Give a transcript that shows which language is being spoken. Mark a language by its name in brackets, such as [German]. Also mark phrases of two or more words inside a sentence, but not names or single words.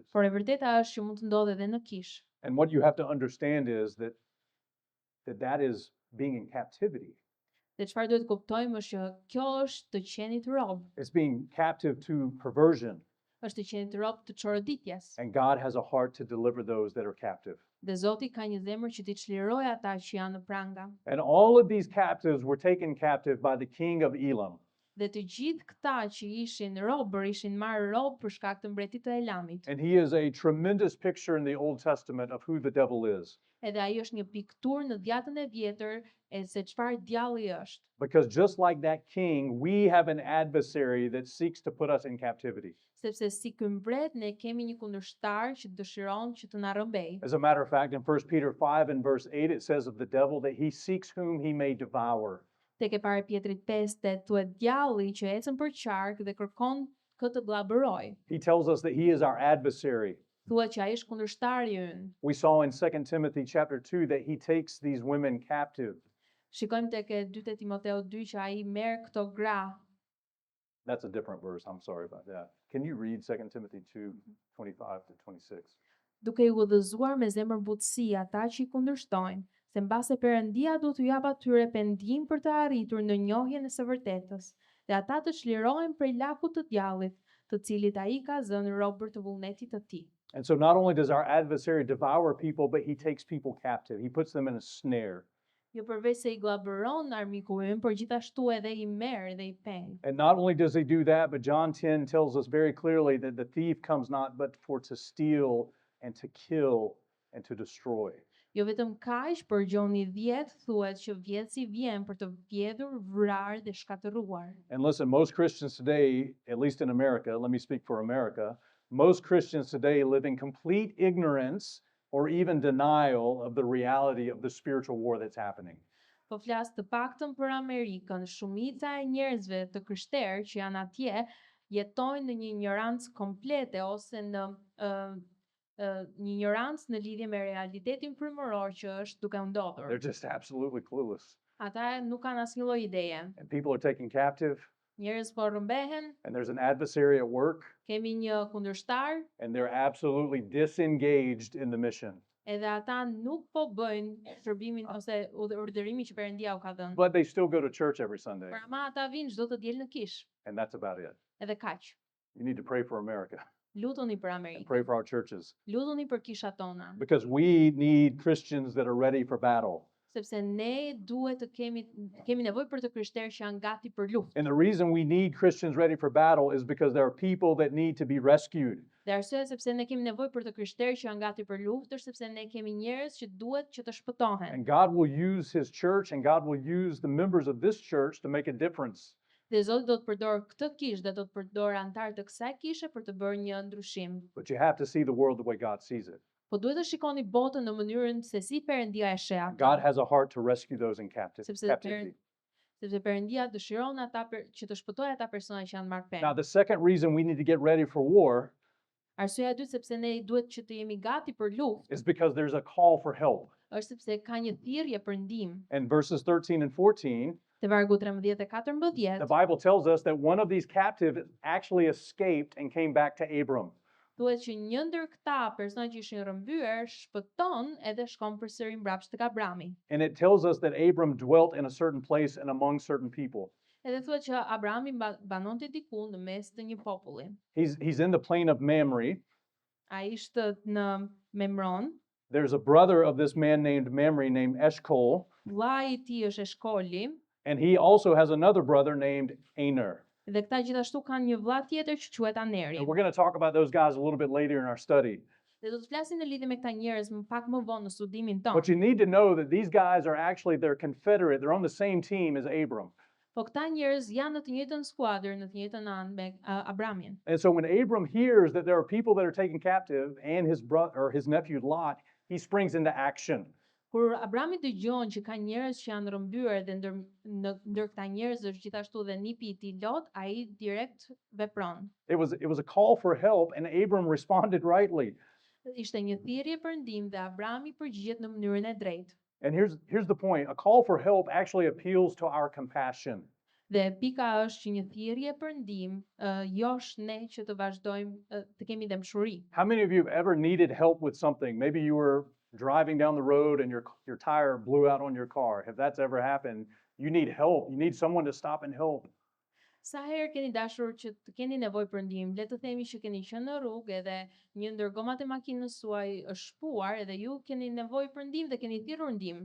[Albanian] por e vërteta është që mund të ndodhe edhe në kish. [English] And what you have to understand is that is being in captivity. [Albanian] Dhe çfarë duhet kuptojmë është që kjo është të qenit rob, [English] It's being captive to perversion. [Albanian] është të qenit rob të çoroditjes. [English] And God has a heart to deliver those that are captive. [Albanian] Dhe Zoti ka një zemër që t'i çlirojë ata që janë në pranga. [English] And all of these captives were taken captive by the king of Elam. [Albanian] Dhe të gjithë këta që ishin robër ishin marrë rob për shkak të mbretit të Elamit. [English] And he is a tremendous picture in the Old Testament of who the devil is. [Albanian] Edhe ai është një pikturë në Dhjatën e Vjetër e se çfarë djalli është. [English] Because just like that king, we have an adversary that seeks to put us in captivity. [Albanian] Sepse si ky mbret ne kemi një kundërshtar që dëshiron që të na rrëmbej. [English] As a matter of fact, in 1 Peter 5 and verse 8, it says of the devil that he seeks whom he may devour. [Albanian] Tek e para Pjetrit 5 thuhet djalli që ecën për qark dhe kërkon këtë bllabëroj. [English] He tells us that he is our adversary. [Albanian] Thuhet që ai është kundërshtari ynë. [English] We saw in 2 Timothy chapter 2 that he takes these women captive. [Albanian] Shikojmë tek e 2 Timoteu 2 që ai merr këto gra. [English] That's a different verse. I'm sorry about that. Can you read 2 Timothy 2:25 to 26? [Albanian] Duke i udhëzuar me zemër butësi ata që i kundërshtojnë, se mbase Perëndia do t'u jap atyre pendim për të arritur në njohjen e së vërtetës, dhe ata të çlirohen prej lakut të djallit, të cilit ai ka zënë robër të vullnetit të tij. [English] And so not only does our adversary devour people, but he takes people captive. He puts them in a snare. [Albanian] Jo përveç se i glabëron armiku ynë, por gjithashtu edhe i merr dhe i peng. [English] And not only does he do that, but John 10 tells us very clearly that the thief comes not but for to steal and to kill and to destroy. [Albanian] Jo vetëm kaq, por Gjoni 10 thuhet që vjedhsi vjen për të vjedhur, vrarë dhe shkatëruar. [English] And listen, most Christians today, at least in America, let me speak for America, most Christians today live in complete ignorance or even denial of the reality of the spiritual war that's happening. [Albanian] Po flas të paktën për Amerikën, shumica e njerëzve të krishterë që janë atje jetojnë në një ignorancë komplete ose në një ignorancë në lidhje me realitetin frymëror që është duke ndodhur. [English] They're just absolutely clueless. [Albanian] Ata nuk kanë asnjë lloj ideje. [English] And people are taken captive, [Albanian] Njerëz po rrëmbehen, [English] and there's an adversary at work, [Albanian] kemi një kundërshtar, [English] and they're absolutely disengaged in the mission. [Albanian] edhe ata nuk po bëjnë shërbimin ose urdhërimin që Perëndia u ka dhënë. [English] But they still go to church every Sunday, [Albanian] Por ama ata vinë çdo të diel në kish, [English] and that's about it. [Albanian] edhe kaq. [English] You need to pray for America [Albanian] Lutuni për [English] and [Albanian] Amerikën, [English] pray for our churches [Albanian] lutuni për kishat tona. [English] because we need Christians that are ready for battle. [Albanian] sepse ne duhet të kemi nevojë për të krishterë që janë gati për luftë. [English] And the reason we need Christians ready for battle is because there are people that need to be rescued. [Albanian] Dhe arsyeja sepse ne kemi nevojë për të krishterë që janë gati për luftë është sepse ne kemi njerëz që duhet që të shpëtohen. [English] And God will use his church and God will use the members of this church to make a difference. [Albanian] Dhe Zoti do të përdor këtë kishë dhe do të përdor anëtarë të kësaj kishe për të bërë një ndryshim. [English] But you have to see the world the way God sees it. [Albanian] Po duhet të shikoni botën në mënyrën se si Perëndia e sheh atë. [English] God has a heart to rescue those in [Albanian] Sepse [English] captivity. [Albanian] sepse Perëndia dëshiron që të shpëtojë ata persona që janë marrë [English] Now, [Albanian] penë. [English] the second reason we need to get ready for war [Albanian] Arsyeja e dytë sepse ne duhet që të jemi gati për luftë [English] is because there's a call for help. [Albanian] është sepse ka një thirrje për ndihmë. [English] In verses 13 and 14, [Albanian] Te vargu 13 dhe 14 [English] the Bible tells us that one of these captives actually escaped and came back to Abram. [Albanian] thuhet që një ndër këta persona që ishin rrëmbyer shpëton edhe shkon përsëri mbrapsht tek Abrami. [English] And it tells us that Abram dwelt in a certain place and among certain people. [Albanian] Edhe thuhet që Abrami banonte diku në mes të një populli. [English] He's in the plain of Mamre. [Albanian] Ai ishte në Memron, [English] There's a brother of this man named Mamre named Eshcol, [Albanian] vllai i tij është Eshkoli, [English] and he also has another brother named Aner. [Albanian] dhe këta gjithashtu kanë një vlla tjetër që quhet Aneri. [English] And we're going to talk about those guys a little bit later in our study. [Albanian] Dhe do të flasim në lidhje me këta njerëz më pak më vonë në studimin tonë. [English] But you need to know that these guys are actually they're confederate. They're on the same team as Abram. [Albanian] Po këta njerëz janë në të njëjtën skuadër, në të njëjtën anë me Abramin. [English] And so when Abram hears that there are people that are taken captive and his brother or his nephew Lot, he springs into action. [Albanian] Kur Abrami dëgjon që ka njerëz që janë rrëmbyer dhe ndër këta njerëz është gjithashtu dhe nipi i tij Lot, ai direkt vepron. [English] It was a call for help and Abram responded rightly. [Albanian] Ishte një thirrje për ndihmë dhe Abrami përgjigjet në mënyrën e drejtë. [English] And here's the point. A call for help actually appeals to our compassion. [Albanian] Dhe pika është që një thirrje për ndihmë josh ne që të vazhdojmë të kemi dëmshuri. [English] How many of you have ever needed help with something? Maybe you were driving down the road and your tire blew out on your car. If that's ever happened, you need help. You need someone to stop and help. [Albanian] Sa herë keni dashur që të keni nevojë për ndihmë, le të themi që keni qenë në rrugë edhe një ndër gomat e makinës suaj është shpuar edhe ju keni nevojë për ndihmë dhe keni thirrur ndihmë.